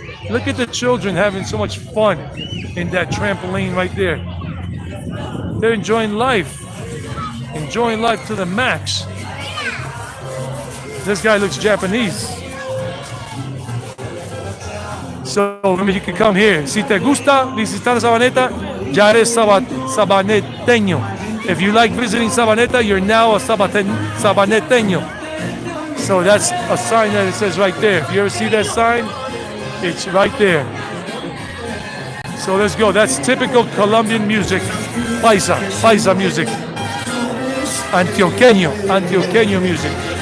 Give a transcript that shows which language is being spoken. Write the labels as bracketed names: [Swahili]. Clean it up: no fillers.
[English] Look at the children having so much fun in that trampoline right there. They're enjoying life to the max. This guy looks Japanese. So remember, you can come here. [Spanish] Si te gusta visitar Sabaneta, ya eres sabaneteño. [English] If you like visiting Sabaneta, you're now a sabaneteño. So that's a sign that it says right there. If you ever see that sign, it's right there. So let's go. That's typical Colombian music. Paisa music. Antioqueño music.